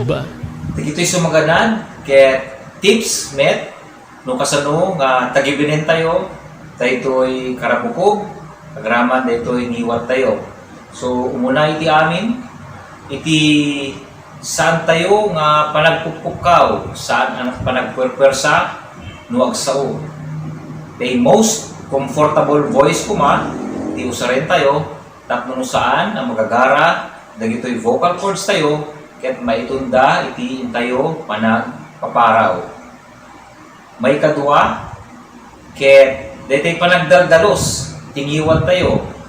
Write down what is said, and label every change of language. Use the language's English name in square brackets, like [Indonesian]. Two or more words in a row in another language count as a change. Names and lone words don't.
[Iloko] Dagito'y sumaganan, kaya tips, met, no kasano nga tagibinin tayo, daytoy karabukob, kagraman daytoy niwat tayo. So, umuna iti amin, iti saan tayo nga panagpupukkaw, saan ang panagpwerpwersa, no agsao. [English] The most comfortable voice [Iloko] ko man, iti usarin tayo, tapno saan ang magagara, dagito'y [English] vocal cords [Iloko] tayo, kaya't maitunda iti tayo panagpaparaw. May kadua, kaya't dito'y panagdaldalos, tingiwan tayo.